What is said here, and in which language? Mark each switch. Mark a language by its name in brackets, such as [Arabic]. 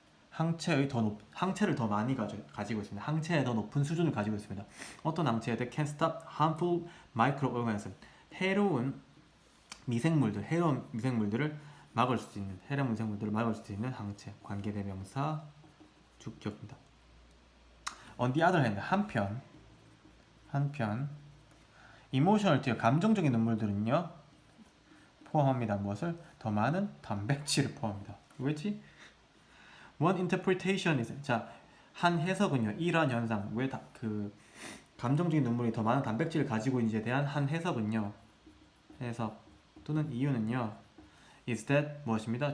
[Korean] 항체를 더 많이 가지고 있습니다. 항체의 더 높은 수준을 가지고 있습니다. 어떤 항체들? [English] Can stop harmful microorganisms. [Korean] 해로운 미생물들을 막을 수 있는, 해로운 미생물들을 막을 수 있는 항체. 관계대명사 주격입니다. [English] On the other hand, [Korean] 한편 emotional tear, 감정적인 눈물들은요 포함합니다. 무엇을? 더 많은 단백질을 포함합니다. 왜지? [English] One interpretation is, [Korean] 자, 한 해석은요, 이러한 현상, 그 감정적인 눈물이 더 많은 단백질을 가지고 있는지에 대한 한 해석은요, 해석 또는 이유는요, [English] is that [Korean] 무엇입니다?